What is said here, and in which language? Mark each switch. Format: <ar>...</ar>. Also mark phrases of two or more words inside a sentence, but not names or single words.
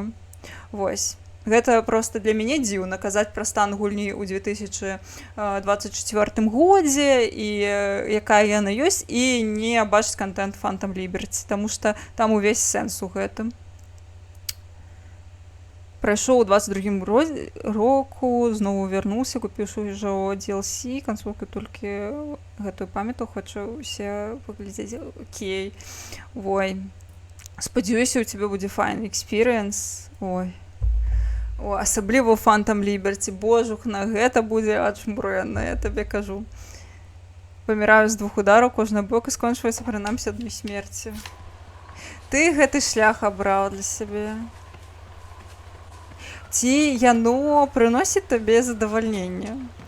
<be>Вось. Гэта просто для мяне дзіўна казаць пра стан гульні ў 2024 годзе і якая яна ёсць, і не бачыць контент Phantom Liberty, таму што там увесь сэнс у гэтым. Прайшоў у 22 року, зноў вярнуўся, купіўшы ўжо DLC, кансолку толькі гэтую памяту, хочу усе паглядзець. Окей. Ой. Спадзяюся, у цябе будзе</be> <en>fine experience.</en> <be>Ой. О, асабліва ў Phantom Liberty. Божухна, гэта будзе ачмурэнна, я табе кажу. Паміраю з 2 удараў, кожны бок і скончваецца прынамсі адной смерці. Ты гэты шлях абраў для сябе. Ці яно прыносіць табе задавальненне?</be>